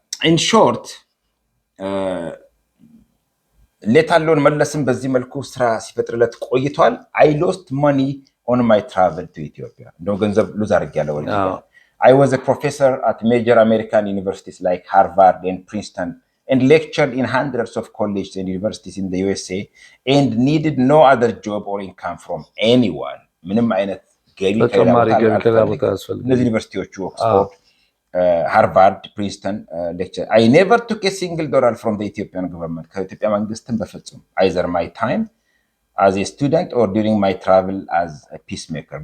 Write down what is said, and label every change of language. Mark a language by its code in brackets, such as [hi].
[en] In short, let alone [am] መለስም በዚህ መልኩ ስራ ሲፈጥርለት ቆይቷል. [en] I lost money on my travel to Ethiopia. [am] እንደው ገንዘብ ሉዝ አድርጌያለሁ ወደ ኢትዮጵያ. [en] I was a professor at major American universities like Harvard and Princeton and lectured in hundreds of colleges and universities in the USA and needed no other job or income from anyone. [am] ምንም አይነት ገቢ ከሌላ ዩኒቨርሲቲዎቹ ኦክስፎርድ Harvard, Princeton lecture. [en] I never took a single dollar from the Ethiopian government. [am] ከኢትዮጵያ መንግስትም በፍጹም [en] either my time as a student or during my travel as a peacemaker.